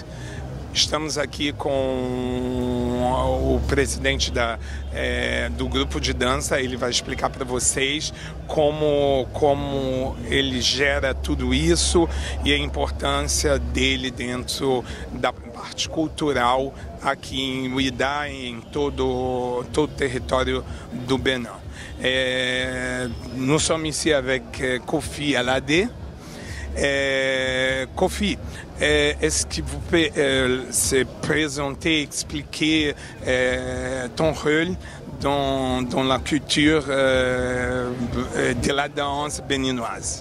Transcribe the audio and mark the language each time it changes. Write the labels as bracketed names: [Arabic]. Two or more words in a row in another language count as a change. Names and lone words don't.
[Portuguese] Estamos aqui com o presidente do grupo de dança. Ele vai explicar para vocês como ele gera tudo isso e a importância dele dentro da parte cultural aqui em Ouidah, em todo o território do Bénin. [French] Nous sommes ici avec Kofi Alade. Kofi, est-ce que vous pouvez se présenter, expliquer ton rôle dans la culture de la danse béninoise?